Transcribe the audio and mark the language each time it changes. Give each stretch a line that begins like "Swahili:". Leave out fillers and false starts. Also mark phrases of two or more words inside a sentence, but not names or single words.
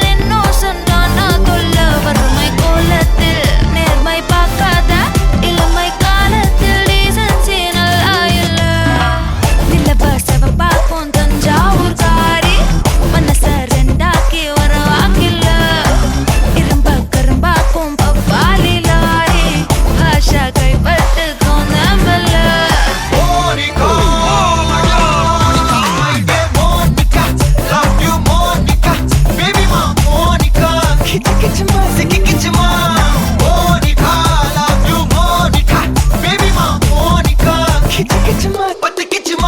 Tamil: இன்னும் சொன்னானா தொல்ல வறுமை கோலத்தில் நேர்மை பார்க்காத இளமை காலத்தில் டீசன்சி நல்லா இல்ல நிலவ செவப்பாக்கும் தஞ்சாவூர் காரி மனச ரெண்டாக்கி ஒரு வாக்கில்ல இரும்ப கரும்பாக்கும் பப்பாலி லாரி பாஷா கைப்பட்டுக்கும் நம்பல
English: Monica, Monica, love you Monica, baby ma Monica, kichi kichi ma, siki kichi ma, Monica, love you Monica, baby ma Monica, kichi kichi ma, patti kichi ma.